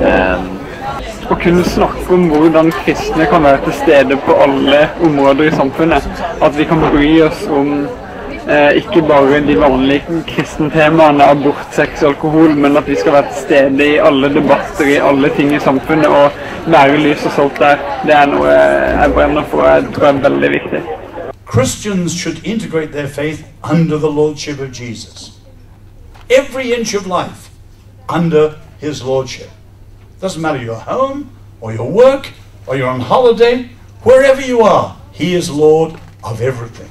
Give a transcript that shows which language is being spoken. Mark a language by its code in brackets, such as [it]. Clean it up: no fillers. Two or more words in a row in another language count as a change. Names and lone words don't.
[no] Å kunne snakke om hvordan kristne kan være til stede på alle områder i samfunnet. At vi kan bry oss om ikke bare de vanlige kristne temaene, abort, sex, alkohol, men at vi skal være til stede i alle debatter, i alle ting i samfunnet, og være lys og salt der. Det er noe jeg brenner for, jeg tror er veldig viktig. [en] Christians should integrate their faith under the lordship of Jesus. Every inch of life under his lordship. Doesn't matter you're home, or your work, or you're on holiday, wherever you are, he is Lord of everything.